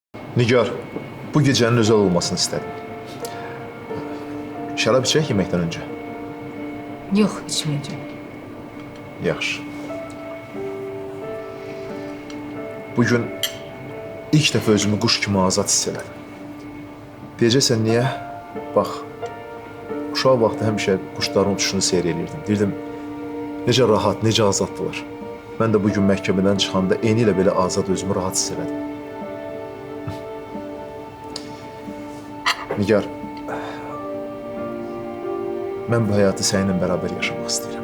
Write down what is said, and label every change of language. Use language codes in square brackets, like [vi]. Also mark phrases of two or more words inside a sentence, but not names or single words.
[tr] Nigar, bu gecenin özel olmasını istedim. Şarap içecek yemekten önce. Yok, içmeyeceğim. [az] Yaxşı. Bugün ilk defa özümü kuş kimi azad hiss elədim. Deyəcəksən niyə? Bax, uşaq vaxtı həmişə quşların uçuşunu seyr eləyirdim. Deyirdim, necə rahat, necə azaddılar. Mən də bugün məhkəmədən çıxanda eyni ilə belə azad özümü rahat hiss elədim. Nigar, mən bu həyatı səninlə bərabər yaşamaq istəyirəm.